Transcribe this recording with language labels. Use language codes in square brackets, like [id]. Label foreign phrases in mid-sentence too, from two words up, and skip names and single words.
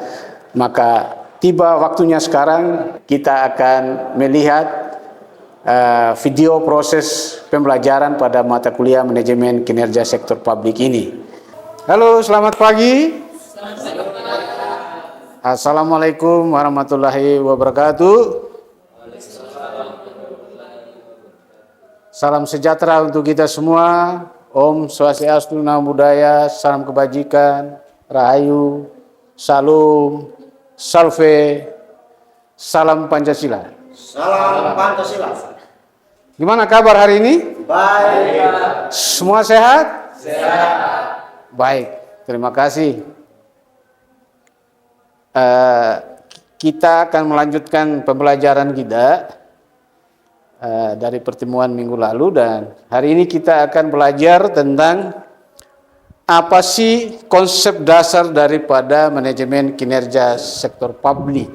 [id] Maka tiba waktunya sekarang kita akan melihat video proses pembelajaran pada mata kuliah manajemen kinerja sektor publik ini. Halo, selamat pagi. [ar] Assalamualaikum warahmatullahi wabarakatuh. [id] Salam sejahtera untuk kita semua. [ban] Om Swastiastu, [pi] Namo Buddhaya, [id] salam kebajikan, Rahayu, Salam, Salve, salam Pancasila. Salam Pancasila. Gimana kabar hari ini? Baik. Semua sehat? Sehat. Baik, terima kasih. Kita akan melanjutkan pembelajaran kita dari pertemuan minggu lalu, dan hari ini kita akan belajar tentang apa sih konsep dasar daripada manajemen kinerja sektor publik.